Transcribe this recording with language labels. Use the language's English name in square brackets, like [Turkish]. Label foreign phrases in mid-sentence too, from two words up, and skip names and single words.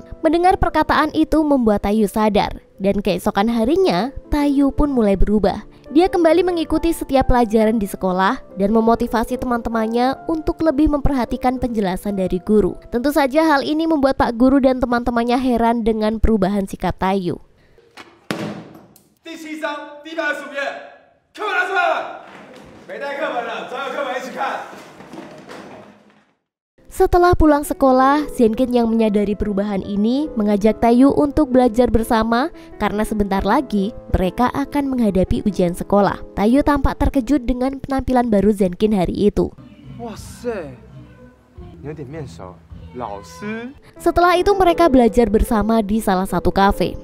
[Indonesian] Mendengar perkataan itu membuat Taeyu sadar, dan keesokan harinya Taeyu pun mulai berubah. Dia kembali mengikuti setiap pelajaran di sekolah dan memotivasi teman-temannya untuk lebih memperhatikan penjelasan dari guru. Tentu saja hal ini membuat Pak Guru dan teman-temannya heran dengan perubahan sikap Taeyu. [Chinese] 第7章第125页，课本拿出来了，没带课本的，找有课本一起看。 [Indonesian] Setelah pulang sekolah, Zenkin yang menyadari perubahan ini mengajak Taeyu untuk belajar bersama karena sebentar lagi mereka akan menghadapi ujian sekolah. Taeyu tampak terkejut dengan penampilan baru Zenkin hari itu. Setelah itu mereka belajar bersama di salah satu kafe.